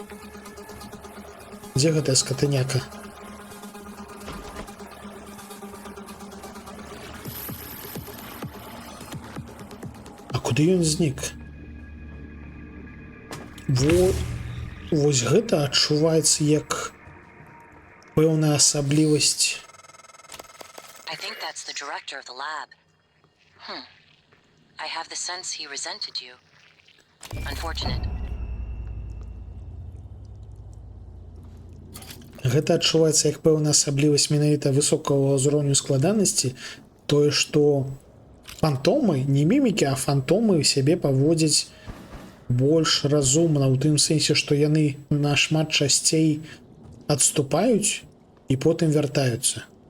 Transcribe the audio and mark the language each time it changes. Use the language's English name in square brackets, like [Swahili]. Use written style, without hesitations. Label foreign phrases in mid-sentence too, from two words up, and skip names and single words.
[Belarusian] Дзе гэтая скатыняка? А куды ён знік? Вось гэта адчуваецца як пэўная асаблівасць. [English] I think that's the director of the lab. I have the sense he resented you. Unfortunate. [Belarusian] Гэта адчуваецца як пэўная асаблівасць менавіта высокага ўзроўню складанасці, тое, што фантомы, не мімікі, а фантомы сябе паводзяць больш разумна, у тым сэнсе, што яны нашмат часцей адступаюць і потым вяртаюцца.